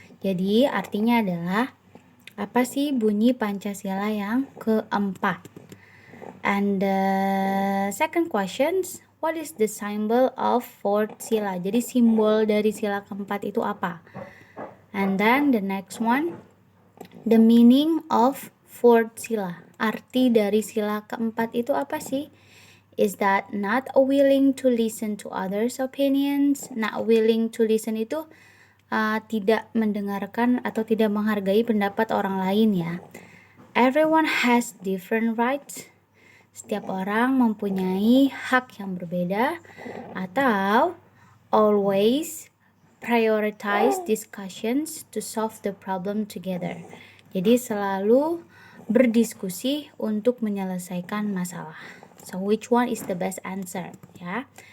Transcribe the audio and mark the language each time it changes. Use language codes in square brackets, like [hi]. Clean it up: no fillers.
[id] Jadi, artinya adalah apa sih bunyi Pancasila yang keempat? [en] And the second questions, what is the symbol of fourth sila? [id] Jadi simbol dari sila keempat itu apa? [en] And then the next one, the meaning of fourth sila. [id] Arti dari sila keempat itu apa sih? [en] Is that not willing to listen to others' opinions? Not willing to listen [id] itu tidak mendengarkan atau tidak menghargai pendapat orang lain, ya. [en] Everyone has different rights. [id] Setiap orang mempunyai hak yang berbeda. [en] Atau always prioritize discussions to solve the problem together. [id] Jadi selalu berdiskusi untuk menyelesaikan masalah. [en] So which one is the best answer, ya?